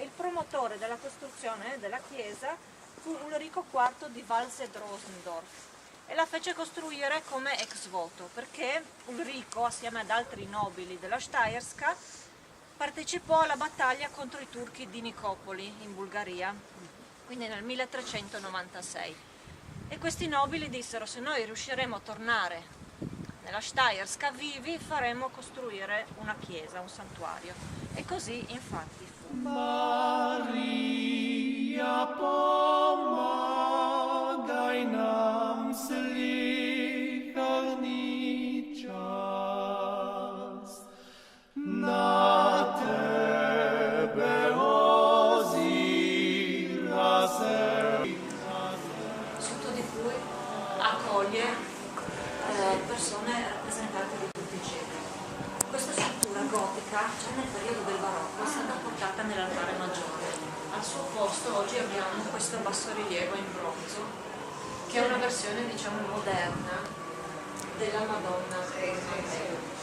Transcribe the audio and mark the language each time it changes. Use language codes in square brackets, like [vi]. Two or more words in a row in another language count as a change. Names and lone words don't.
[it] Il promotore della costruzione della chiesa fu Ulrico IV di Walsee-Drosendorf e la fece costruire come ex voto perché Ulrico, assieme ad altri nobili della Steierska, partecipò alla battaglia contro i turchi di Nicopoli in Bulgaria, quindi nel 1396. E questi nobili dissero: se noi riusciremo a tornare nella Steierska vivi, faremo costruire una chiesa, un santuario. E così infatti fu. [sl] Maria, pomagaj nam slikarni čas. Na tebe ozira se. [it] Sotto di cui accoglie persone rappresentate di tutti i secoli. Questa struttura gotica, già nel periodo del barocco, è stata portata nell'altare maggiore. Al suo posto oggi abbiamo questo bassorilievo in bronzo, che è una versione, diciamo, moderna della Madonna del Mantello.